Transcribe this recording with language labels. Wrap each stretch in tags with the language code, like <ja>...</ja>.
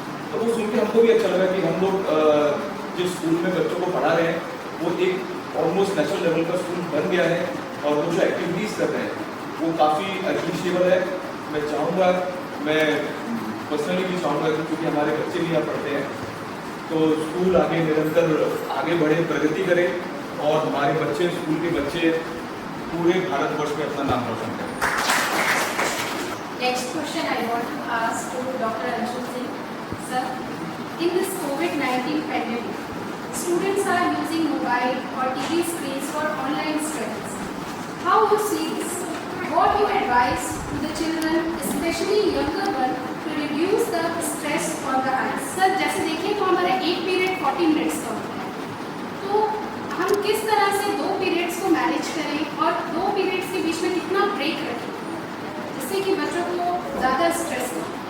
<hi>तो वो सुन के हमको भी अच्छा लगा कि हम लोग जिस स्कूल में बच्चों को पढ़ा रहे हैं वो एक ऑलमोस्ट नेशनल लेवल का स्कूल बन गया है और वो जो एक्टिविटीज़ कर रहे हैं वो काफ़ी अप्रिशिएबल है। मैं चाहूँगा, मैं पर्सनली भी चाहूँगा कि क्योंकि हमारे बच्चे भी यहाँ पढ़ते हैं, तो स्कूल आगे निरंतर आगे बढ़े, प्रगति करे और हमारे बच्चे, स्कूल के बच्चे पूरे भारतवर्ष में अपना नाम रोशन करें।</hi> <en>Next question I want to ask to Dr. Anshul Singh. Sir, in this COVID-19 pandemic, students are using mobile or TV screens for online studies. How you see this? What you advise to the children, especially younger one, to reduce the stress on the eyes?</en> <hi>Sir, जैसे देखिए तो हमारा एक period 40 minutes का होता है, तो हम किस तरह से 2 पीरियड्स को मैनेज करें और 2 पीरियड्स के बीच में कितना ब्रेक रखें जिससे कि बच्चों को ज़्यादा स्ट्रेस हो?</hi>